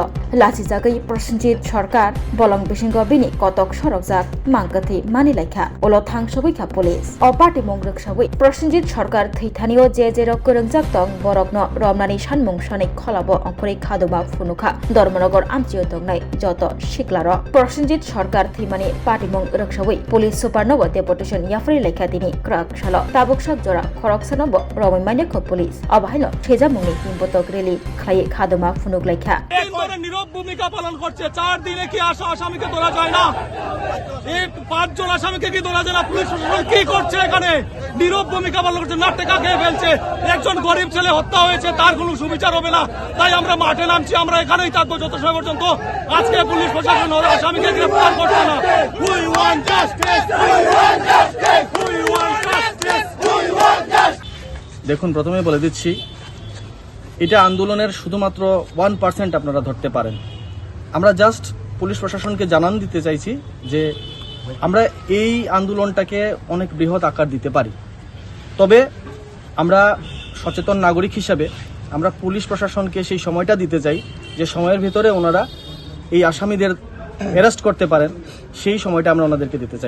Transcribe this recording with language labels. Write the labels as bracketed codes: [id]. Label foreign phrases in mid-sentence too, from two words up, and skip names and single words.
[trp] लाचिजागै प्रसेनजित सरकार बलं बिसिंगो बिनि कतक सरकजाक मांगथि मानिलायखा उलो थांसबैखा पुलिस अ पार्टी मंग्रक सबै प्रसेनजित सरकार थैथानियो जे जेरक गोरोंजाक दं बरकनो रमनानि सानमुं सनै खलाबो अंखरै खादोबा फुनुखा धर्मनगर आमचियो दंनाय जत सिक्लार प्रसेनजित सरकार थैमानि पार्टी मंग्रक सबै पुलिस सुपारनोबो डेपुटेशन याफ्रै लेखा दिनि क्राक सालो ताबुकसक जरा खरकसनोबो रमैमानेखो पुलिस अबाहायनो सेजामुंनि हिमबतक रेली खायै खादोमा फुनुगलायखा [bn] নীরব ভূমিকা পালন করছে। 4 দিনে কি আসামিকে ধরা যায় না? এই 5 জন আসামিকে কি ধরা যায় না? পুলিশ প্রশাসন কি করছে এখানে? নীরব ভূমিকা পালন করছে, নাট্যকা খেয়ে ফেলছে। একজন গরিব ছেলে হত্যা হয়েছে, তার কোনো সুবিচার হবে না। তাই আমরা মাঠে নামছি, আমরা এখানেই থাকবো যত সময় পর্যন্ত আজকে পুলিশ প্রশাসন আসামিকে গ্রেফতার করছে না। [en] We want justice! We want justice! We want justice! We want justice! [bn] দেখুন, প্রথমে বলে দিচ্ছি, এটা আন্দোলনের শুধুমাত্র 1% আপনারা ধরতে পারেন। আমরা জাস্ট পুলিশ প্রশাসনকে জানান দিতে চাইছি যে আমরা এই আন্দোলনটাকে অনেক বৃহৎ আকার দিতে পারি। তবে আমরা সচেতন নাগরিক হিসাবে আমরা পুলিশ প্রশাসনকে সেই সময়টা দিতে চাই যে সময়ের ভিতরে ওনারা এই আসামিদের অ্যারেস্ট করতে পারেন, সেই সময়টা আমরা ওনাদেরকে দিতে চাই।